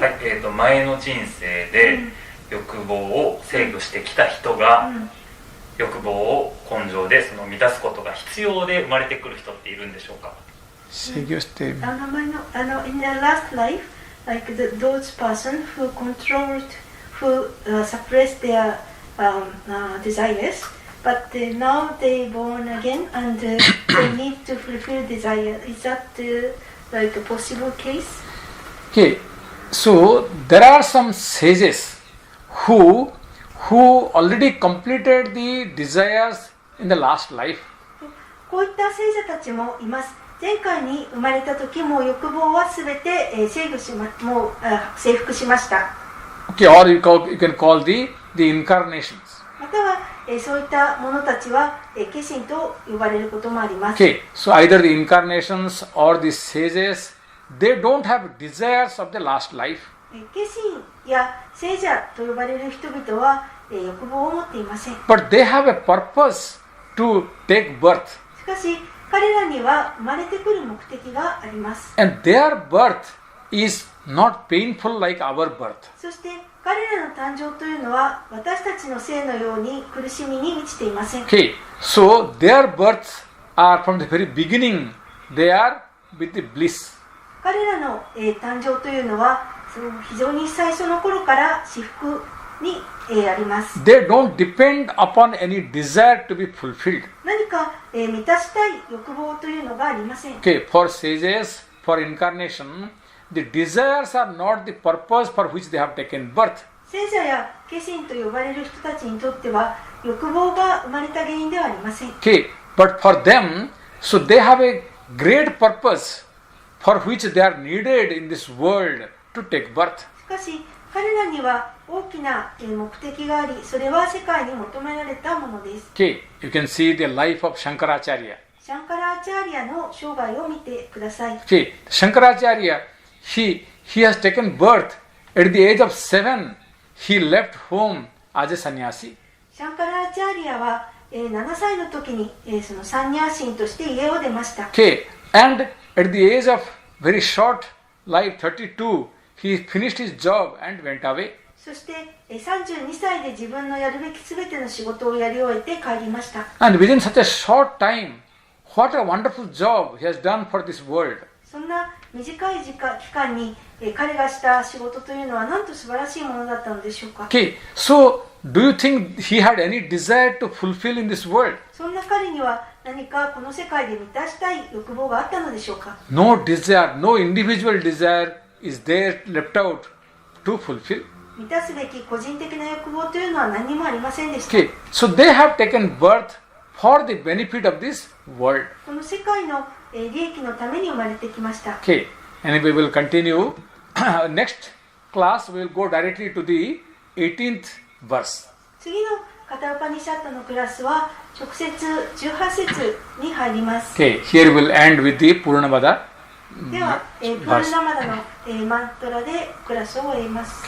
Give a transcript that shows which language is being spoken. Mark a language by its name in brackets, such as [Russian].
[Japanese] はい、前の人生で欲望を制御してきた人が、欲望を根性でその満たすことが必要で生まれてくる人っているんでしょうか。制御して前の [English] in their last life, like those person who controlled, who suppressed their desires, but now they born again and they need to fulfill desire. Is that like a possible case? Okay, so there are some sages who already completed the desires in the last life. [Japanese] こういった聖者たちもいます。前回に生まれた時も欲望はすべて制服しました。 [English] Okay, or you can call the incarnations. [Japanese] またはそういった者たちは化身と呼ばれることもあります。 [English] Okay, so either the incarnations or the sages, they don't have desires of the last life. [Japanese] 化身や聖者と呼ばれる人々は欲望を持っていません。 [English] But they have a purpose to take birth. [Japanese] しかし彼らには生まれてくる目的があります。 [English] And their birth is not painful like our birth. [Japanese] そして彼らの誕生というのは私たちの生のように苦しみに満ちていません。 [English] Okay, so their births are from the very beginning, they are with the bliss. [Japanese] 彼らの誕生というのは非常に最初の頃から至福にあります。 [English] They don't depend upon any desire to be fulfilled. [Japanese] 何か満たしたい欲望というのがありません。 [English] Okay, for sages, for incarnation, the desires are not the purpose for which they have taken birth. [Japanese] 聖者や化身と呼ばれる人たちにとっては欲望が生まれた原因ではありません。 [English] Okay, but for them, so they have a great purpose for which they are needed in this world to take birth. [Japanese] しかし彼らには大きな目的があり、それは世界に求められたものです。 [English] Okay, you can see the life of Shankaracharya. [Japanese] シャンカラーチャーリアの生涯を見てください。 [English] Okay, Shankaracharya, he has taken birth at the age of 7. He left home as a sannyasi. [Japanese] シャンカラーチャーリアは7歳の時にそのサンニャーシンとして家を出ました。 [English] Okay, and at the age of very short life, 32, he finished his job and went away. [Japanese] そして32歳で自分のやるべきすべての仕事をやり終えて帰りました。 [English] And within such a short time, what a wonderful job he has done for this world. [Japanese] そんな短い期間に彼がした仕事というのはなんと素晴らしいものだったのでしょうか。 [English] Okay, so do you think he had any desire to fulfill in this world? [Japanese] そんな彼には何かこの世界で満たしたい欲望があったのでしょうか。 [English] No desire, no individual desire is there left out to fulfill. [Japanese] 満たすべき個人的な欲望というのは何にもありませんでした。 [English] Okay, so they have taken birth for the benefit of this world. [Japanese] この世界の利益のために生まれてきました。 [English] Okay, and we will continue. Next class we will go directly to the 18th verse. [Japanese] 次のカタウパニシャットのクラスは直接18節に入ります。 [English] Okay, here we will end with the Purnamada [Japanese] では、プール [English] verse. [Japanese] ナマダの、マントラでクラスを終えます。